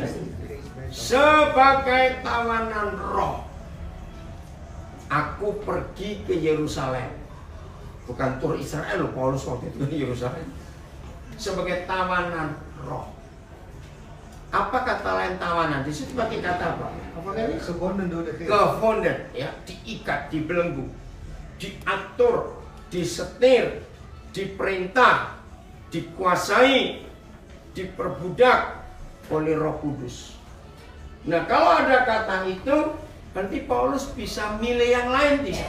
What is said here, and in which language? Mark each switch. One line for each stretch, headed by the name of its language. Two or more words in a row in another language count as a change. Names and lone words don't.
Indonesian: Sebagai tawanan roh, aku pergi ke Yerusalem. Bukan tur Israel, Paulus waktu itu di Yerusalem. Sebagai tawanan roh. Apa kata lain tawanan? Di situ pakai kata apa? Apa kali?
Dutch: Gebonden door de geest. Gebonden,
Indonesian: ya, diikat, dibelenggu, diatur, disetir, diperintah, dikuasai, diperbudak oleh Roh Kudus. Nah, kalau ada kata itu, nanti Paulus bisa milih yang lain tidak?